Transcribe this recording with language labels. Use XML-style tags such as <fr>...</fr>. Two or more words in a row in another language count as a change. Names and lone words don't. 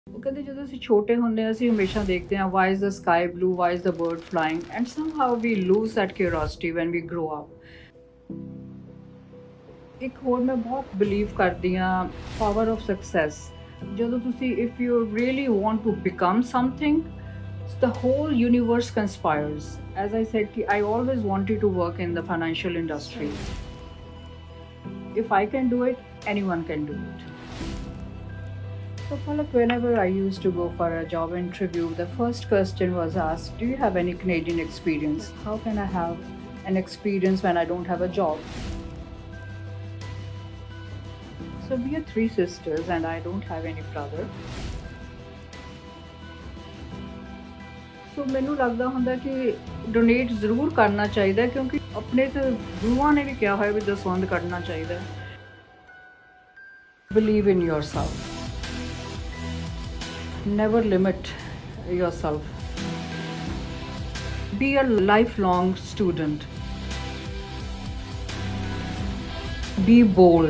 <pa>ਉਹ ਕਹਿੰਦੇ ਜਦੋਂ ਅਸੀਂ ਛੋਟੇ ਹੁੰਦੇ ਹਾਂ ਅਸੀਂ ਹਮੇਸ਼ਾ ਦੇਖਦੇ ਹਾਂ</pa> <en>why is the sky blue, why is the bird flying, and somehow we lose that curiosity when we grow up.</en> <pa>ਇੱਕ ਹੋਰ ਮੈਂ ਬਹੁਤ ਬਿਲੀਵ ਕਰਦੀ ਹਾਂ</pa> <en>power of success.</en> <pa>ਜਦੋਂ ਤੁਸੀਂ</pa> <en>if you really want to become something, the whole universe conspires. As I said, I always wanted to work in the financial industry. If I can do it, anyone can do it. So Phalak, whenever I used to go for a job interview, the first question was asked, do you have any Canadian experience? How can I have an experience when I don't have a job? So we are three sisters and I don't have any brother.</en> <pa>So ਮੈਨੂੰ ਲੱਗਦਾ ਹੁੰਦਾ ਕਿ ਡੋਨੇਟ ਜ਼ਰੂਰ ਕਰਨਾ ਚਾਹੀਦਾ ਕਿਉਂਕਿ ਆਪਣੇ ਤੇ ਗੁਰੂਆਂ ਨੇ ਵੀ ਕਿਹਾ ਹੋਇਆ ਵੀ ਦਸਵੰਧ ਕੱਢਣਾ ਚਾਹੀਦਾ।</pa> <en>Believe in yourself. Never limit yourself. Be a lifelong student. Be bold.</en>